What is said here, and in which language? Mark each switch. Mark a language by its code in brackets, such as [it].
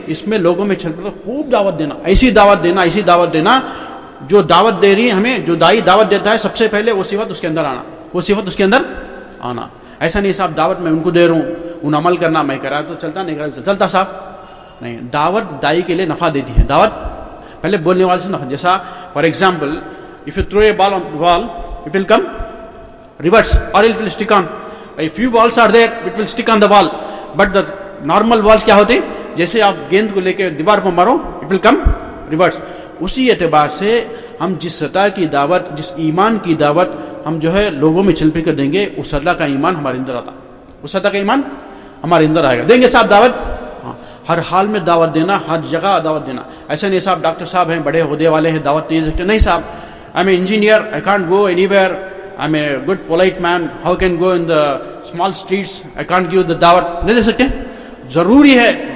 [ur] اس میں لوگوں میں چھل کر خوب دعوت دینا. ایسی دعوت دینا، ایسی دعوت دینا جو دعوت دے رہی ہے ہمیں، جو دائی دعوت دیتا ہے سب سے پہلے وہ صفت اس کے اندر آنا، وہ صفت اس کے اندر آنا. ایسا نہیں صاحب دعوت میں ان کو دے رہا ہوں، ان عمل کرنا میں کرا تو چلتا، نہیں کرا تو چلتا صاحب. نہیں، دعوت دائی کے لیے نفع دیتی ہے. دعوت پہلے بولنے والے سے نفع. [en] جیسا for example if you throw a ball on the wall it will come reverse or it will stick on. A few balls are there it will stick on the wall, but the normal balls [ur] کیا ہوتے ہیں؟ جیسے آپ گیند کو لے کے دیوار پر مارو [en] it will come reverse. [ur] اسی اعتبار سے ہم جس سطح کی دعوت، جس ایمان کی دعوت ہم جو ہے لوگوں میں چھل پھر کر دیں گے، اس سطح کا ایمان ہمارے اندر آتا، اس سطح کا ایمان ہمارے اندر آئے گا. دیں گے صاحب دعوت؟ ہاں ہر حال میں دعوت دینا، ہر جگہ دعوت دینا. ایسا نہیں صاحب ڈاکٹر صاحب ہیں، بڑے عہدے والے ہیں، دعوت نہیں دے سکتے. نہیں صاحب [en] I am a engineer, I can't go anywhere, I am a good polite man, how can go in the small streets, I can't give the دعوت. [ur] نہیں دے سکتے. ضروری ہے.